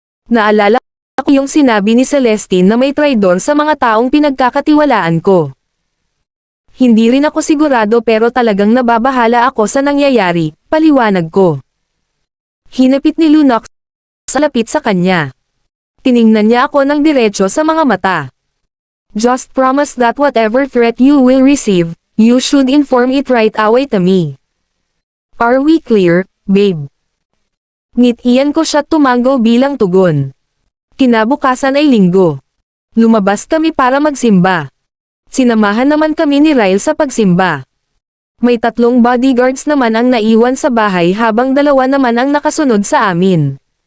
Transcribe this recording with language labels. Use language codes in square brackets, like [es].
[tl] Naalala ko yung sinabi ni Celestine na may traidor sa mga taong pinagkakatiwalaan ko. Hindi rin ako sigurado pero talagang nababahala ako sa nangyayari, paliwanag ko. Hinapit ni Lunox sa lapit sa kanya. Tiningnan niya ako ng diretso sa mga mata. [en] Just promise that whatever threat you will receive, you should inform it right away to me. Are we clear, babe? [tl] Ngitian ko siya tumango bilang tugon. Kinabukasan ay linggo. Lumabas kami para magsimba. Sinamahan naman kami ni Ryle sa pagsimba. May 3 bodyguards naman ang naiwan sa bahay habang 2 naman ang nakasunod sa amin.